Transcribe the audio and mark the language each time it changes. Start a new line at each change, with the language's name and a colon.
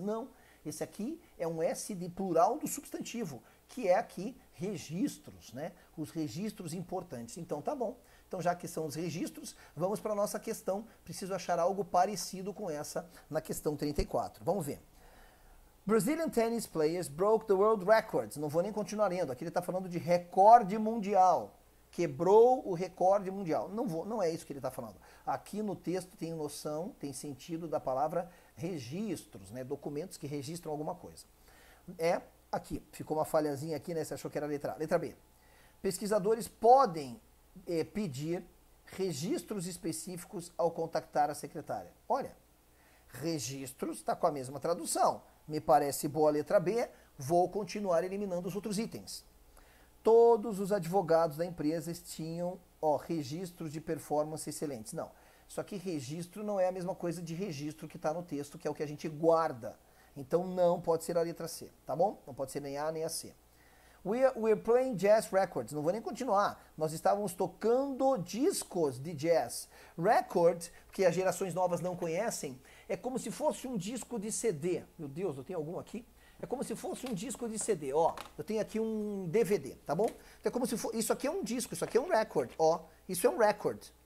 Portuguese: Não, esse aqui é um S de plural do substantivo, que é aqui registros, né? Os registros importantes. Então tá bom. Então já que são os registros, vamos para a nossa questão. Preciso achar algo parecido com essa na questão 34. Vamos ver.
English: Brazilian tennis players broke the world records.
Portuguese: Não vou nem continuar lendo. Aqui ele está falando de recorde mundial. Quebrou o recorde mundial. Não é isso que ele está falando. Aqui no texto tem noção, tem sentido da palavra registros, né? Documentos que registram alguma coisa. É aqui. Ficou uma falhazinha aqui, né? Você achou que era a letra A. Letra B. Pesquisadores podem pedir registros específicos ao contactar a secretária. Olha, registros está com a mesma tradução. Me parece boa a letra B. Vou continuar eliminando os outros itens. Todos os advogados da empresa tinham registros de performance excelentes. Não, só que registro não é a mesma coisa de registro que está no texto, que é o que a gente guarda. Então não pode ser a letra C, tá bom? Não pode ser nem A nem a C.
English: We're playing jazz records.
Portuguese: Não vou nem continuar. Nós estávamos tocando discos de jazz. Record, que as gerações novas não conhecem, é como se fosse um disco de CD. Meu Deus, eu tenho algum aqui? É como se fosse um disco de CD, ó. Eu tenho aqui um DVD, tá bom? Então é como se fosse, isso aqui é um disco, isso aqui é um record, ó. Isso é um record.